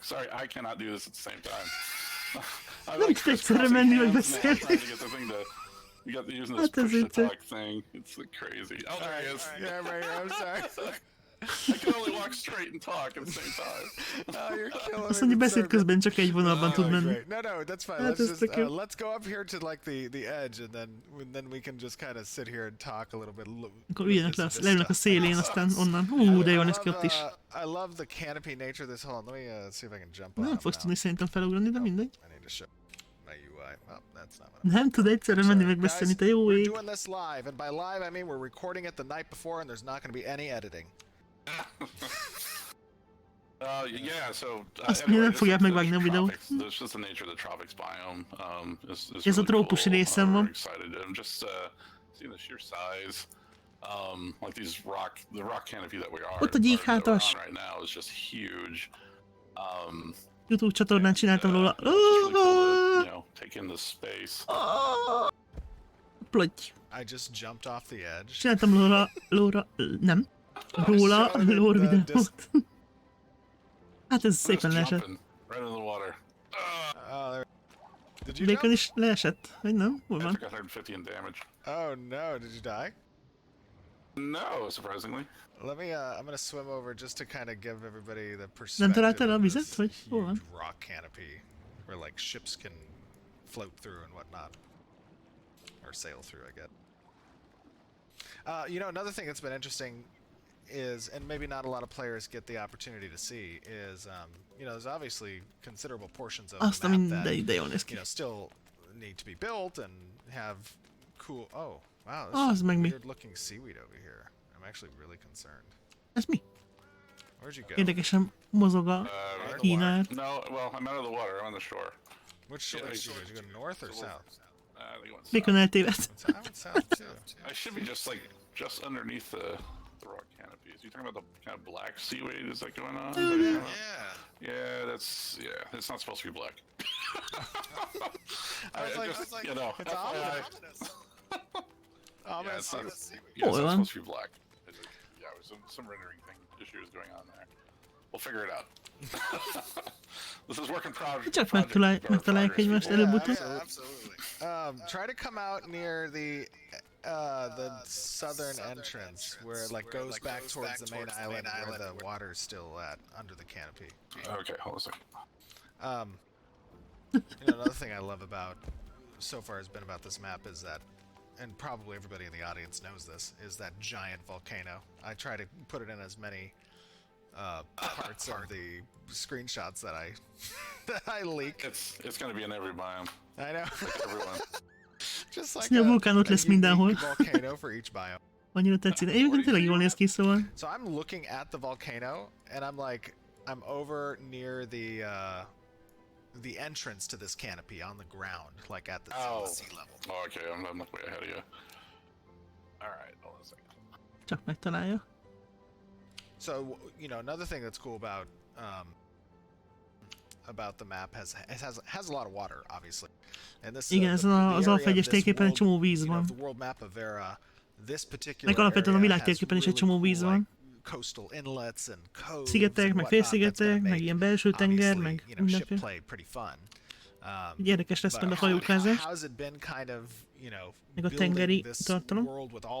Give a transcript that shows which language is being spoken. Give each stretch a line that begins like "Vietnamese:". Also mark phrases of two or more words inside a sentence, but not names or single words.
English: Sorry, I cannot do this at the same time. I like
Hungarian: egyszerre menni meg beszélni.
English: We got using this push to talk thing. It's like crazy. Oh, there he is. Yeah, right here. I'm sorry. I can only walk straight and talk at the same time. Oh, you're killing me.
Hungarian: Azt mondja, beszéd közben csak egy vonalban tud menni.
English: No, that's fine. Let's go up here to like the edge, and then we can just kind of sit here and talk a little bit.
Hungarian: Akkor üljenek le, leülnek a szélén, aztán onnan. De jól néz ki ott is.
English: I love the canopy nature of this. Hold on, let me see if I can jump on.
Hungarian: Nem fogsz tudni szerintem felugrani, de mindegy.
English: I need to show my UI. Oh, that's not what
Hungarian: nem tud egyszerre menni megbeszélni, te jó ég.
English: We're doing this live, and by live I mean we're recording it the night before, and there's not going to be any editing. Yeah, so
Hungarian: nem fogják megvágni a videót.
English: It's just the nature of the tropics biome.
Hungarian: Ez a trópus részen van.
English: I'm just seeing the sheer size. Like the rock canopy that we are
Hungarian: ott a gyíkhátas.
English: right now is just huge.
Hungarian: YouTube csatornán csináltam róla.
English: Take in the space. Plotty. I just jumped off the edge.
Hungarian: Csináltam róla lore videót. Hát ez szépen leesett.
English: Right in the water.
Hungarian: Bacon is leesett, vagy nem? Hol van?
English: I got 150 in damage. Oh no, did you die? No, surprisingly. Let me, I'm gonna swim over just to kind of give everybody the perspective.
Hungarian: Nem találtál a vizet, vagy hol van?
English: Rock canopy, where like ships can float through and whatnot. Or sail through, I guess. You know, another thing that's been interesting is, and maybe not a lot of players get the opportunity to see, is you know, there's obviously considerable portions of the map that, you know, still need to be built and have cool. Oh wow, there's some weird looking seaweed over here. I'm actually really concerned.
Hungarian: Ez mi?
English: Where'd you go?
Hungarian: Érdekesen mozog a Kínát.
English: No, well, I'm out of the water. I'm on the shore. Which shore did you go? Did you go north or south? I think I went south.
Hungarian: Mikor eltévedt?
English: I went south too. I should be just underneath the rock canopies. You talking about the kind of black seaweed? Is that going on? Yeah, it's not supposed to be black. I was like, you know, it's ominous. It's not supposed to be black. Yeah, there's some rendering issues going on there. We'll figure it out. This is work in progress.
Hungarian: Csak megtalálják egymást előbb-utóbb.
English: Absolutely. Try to come out near the southern entrance where it like goes back towards the main island where the water's still at under the canopy. Okay, hold on a second. You know, another thing I love about so far has been about this map is that, and probably everybody in the audience knows this, is that giant volcano. I try to put it in as many parts of the screenshots that I leak. It's gonna be in every biome. I know. Like everyone. Just like
Hungarian: a vulkán ott lesz mindenhol.
English: Volcano for each biome.
Hungarian: Annyira tetszik. Egyébként tényleg jól néz ki, szóval.
English: So I'm looking at the volcano and I'm over near the entrance to this canopy on the ground, like at the sea level. Oh, okay, I'm way ahead of you. All right, hold on a second.
Hungarian: Csak megtalálja.
English: So, you know, another thing that's cool about the map has a lot of water, obviously. And this
Hungarian: igen, ez az alfegyes térképen egy csomó víz van.
English: The world map of Vera, this particular
Hungarian: meg alapvetően a világ térképen is egy csomó víz van.
English: Coastal inlets and coves,
Hungarian: szigetek, meg félszigetek, meg ilyen belső tenger, meg mindenféle. Érdekes lesz majd a hajókázás. Meg a tengeri tartalom.